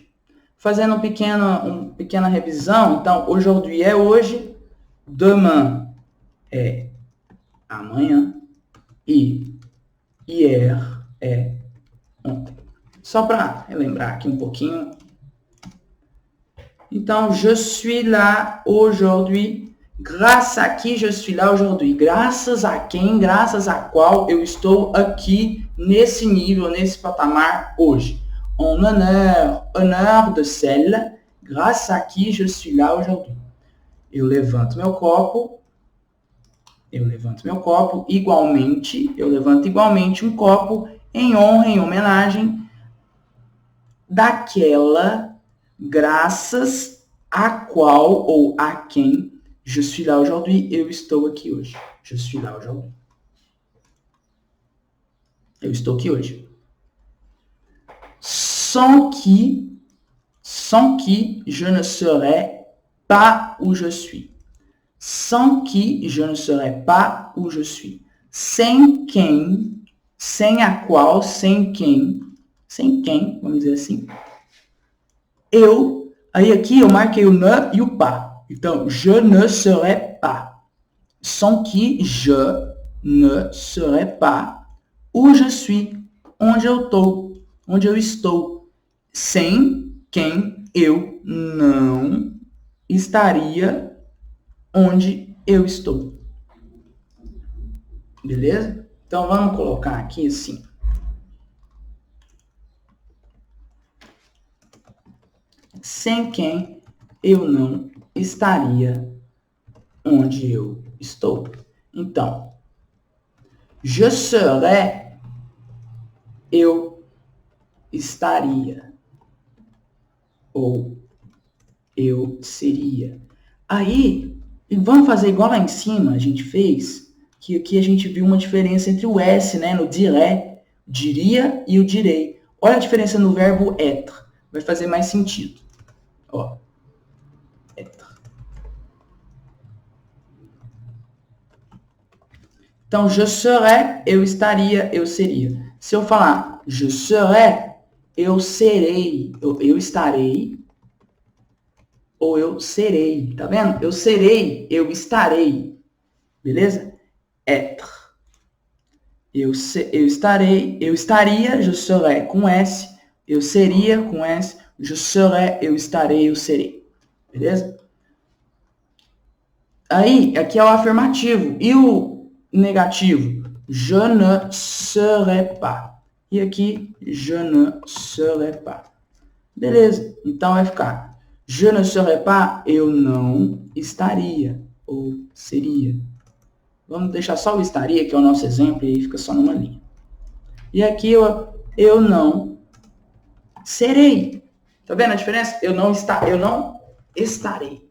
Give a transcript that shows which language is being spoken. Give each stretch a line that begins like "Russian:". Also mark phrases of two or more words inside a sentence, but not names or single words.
Portuguese: Fazendo uma pequena revisão, então, aujourd'hui é hoje, demain é amanhã e hier é ontem. Só para relembrar aqui um pouquinho. Então,
French: je suis là aujourd'hui. Grâce à qui je suis là aujourd'hui?
Portuguese: Graças a quem, graças a qual eu estou aqui nesse nível, nesse patamar hoje.
French: En honneur de celle, grâce à qui je suis là aujourd'hui.
Portuguese: Eu levanto meu copo, igualmente, eu levanto igualmente um copo em honra, em homenagem daquela, graças a qual ou a quem
French: je suis là aujourd'hui,
Portuguese: eu estou aqui hoje.
French: Je suis là aujourd'hui.
Portuguese: Eu estou aqui hoje.
French: Sans qui je ne serais pas où je suis. Sans qui je ne serais pas où je suis.
Portuguese: Sem quem, sem a qual, sem quem, vamos dizer assim, aí aqui eu marquei o ne e o pas.
French: Então, je ne serais pas. Sans qui je ne serais pas où je suis,
Portuguese: onde eu estou. Sem quem eu não estaria onde eu estou. Beleza? Então, vamos colocar aqui assim. Sem quem eu não estaria onde eu estou. Então,
French: je serais,
Portuguese: eu estaria. Ou eu seria. Aí, vamos fazer igual lá em cima a gente fez, que aqui a gente viu uma diferença entre o S, né, no dirais, diria e o direi. Olha a diferença no verbo être. Vai fazer mais sentido. Ó. Être. Então,
French: je serais,
Portuguese: eu estaria, eu seria. Se eu falar
French: je serais,
Portuguese: eu serei, eu estarei, ou eu serei, tá vendo? Eu serei, eu estarei, beleza? Être. Eu estarei, eu estaria,
French: je serais
Portuguese: com S, eu seria com S,
French: je serais,
Portuguese: eu estarei, eu serei, beleza? Aí, aqui é o afirmativo, e o negativo?
French: Je ne serais pas.
Portuguese: E aqui,
French: je ne serais pas.
Portuguese: Beleza, então vai ficar
French: je ne serais pas,
Portuguese: eu não estaria, ou seria. Vamos deixar só o estaria, que é o nosso exemplo, e aí fica só numa linha. E aqui, eu não serei. Tá vendo a diferença? Eu não estarei.